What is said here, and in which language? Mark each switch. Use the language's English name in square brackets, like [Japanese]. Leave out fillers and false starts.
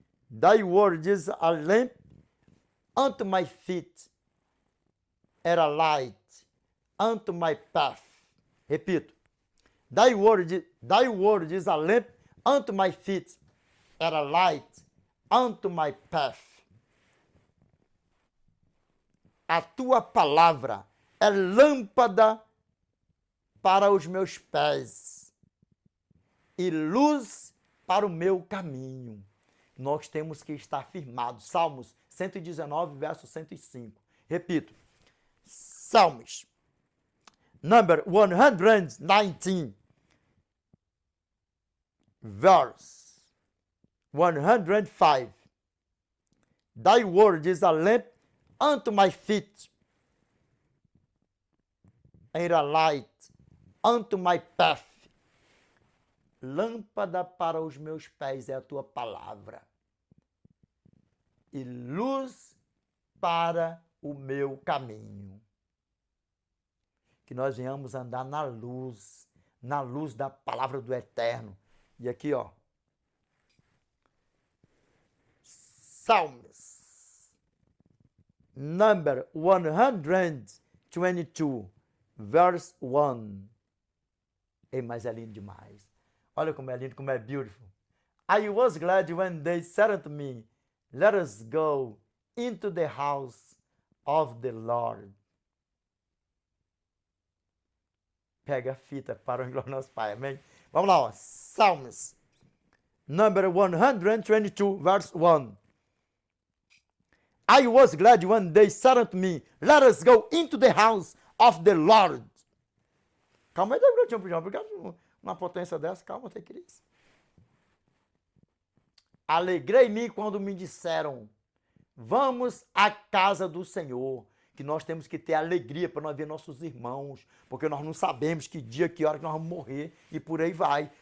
[English] Thy word is a lamp unto my feet, and a light unto my path. [Portuguese] Repito. [English] Thy word is a lamp unto my feet, and a light unto my path. [Portuguese] A tua palavra é lâmpada para os meus pés e luz para o meu caminho. Nós temos que estar firmados. Salmos 119, verso 105. Repito. [English] Salmos. Number 119. Verse 105. Thy word is a lamp unto my feet, and a light unto my path. [Portuguese] Lâmpada para os meus pés é a tua palavra, e luz para o meu caminho. Que nós venhamos andar na luz da palavra do Eterno. E aqui, ó, Salmos, [English] number 122, verse 1. [Portuguese] Ei, mas é lindo demais. Olha como é lindo, como é beautiful. [English] I was glad when they said unto me, let us go into the house of the Lord. [Portuguese] Pega a fita para o glória ao nosso Pai, amém? Vamos lá, ó. Salmos, [English] number 122, verse 1. I was glad when they said unto me, let us go into the house of the Lord. [Portuguese] Calma aí, Degrutião, porque uma potência dessa, calma, tem que isso. Alegrei-me quando me disseram, vamos à casa do Senhor. Que nós temos que ter alegria para nós ver nossos irmãos, porque nós não sabemos que dia, que hora que nós vamos morrer, e por aí vai.